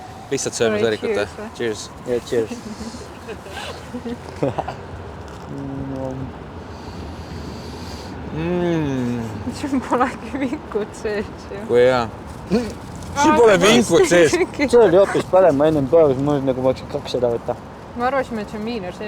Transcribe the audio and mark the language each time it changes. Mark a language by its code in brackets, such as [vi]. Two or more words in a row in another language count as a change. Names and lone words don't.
[et] Lihtsalt sööme sõõrikut. [en] Cheers. Yeah, cheers. [et] Sul polegi vinkut sees ju. Kui hea. Siin pole vinkut sees. See oli hoopis parem, ma ennem proovis, ma nagu võiksin 2 seda võtta. Ma arvasime, et see on miiner sees.